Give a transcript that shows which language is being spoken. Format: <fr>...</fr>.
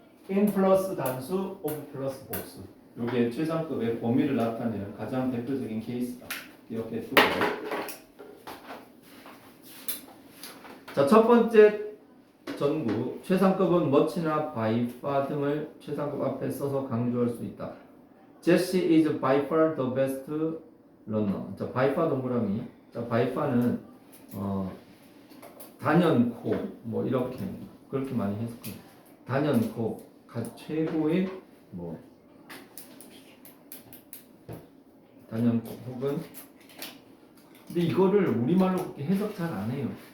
<ko>in 플러스 단수, of 플러스 복수. 이게 최상급의 범위를 나타내는 가장 대표적인 케이스다. 이렇게 두고. 자, 첫 번째 전구 최상급은 much나 by far 등을 최상급 앞에 써서 강조할 수 있다.</ko> <en>Jesse is by far the best runner.</en> <ko>자, by far 동그라미. 자, by far는 단연코 뭐 이렇게 그렇게 많이 해석해요. 단연코 최고의 뭐 단연코 혹은 근데 이거를 우리말로 그렇게 해석 잘 안 해요.</ko>